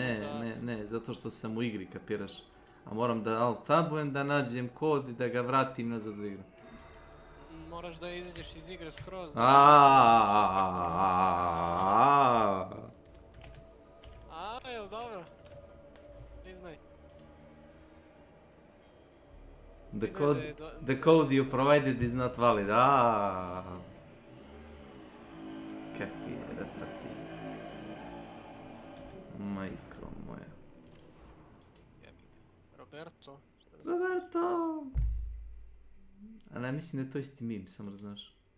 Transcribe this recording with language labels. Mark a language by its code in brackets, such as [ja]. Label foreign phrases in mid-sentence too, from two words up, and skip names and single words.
[sr] Ne, zato što sam u igri, kapiraš. A moram da alt-tabujem, da nađem kod i da ga vratim nazad u igru. Moraš da izađeš iz igre skroz. Jel dobro? Priznaj. [en] The code you provided is not valid. [sr] Kakvi je retati. Majko moja. Roberto? Roberto! A ne, mislim da je to isti meme, samo da znaš.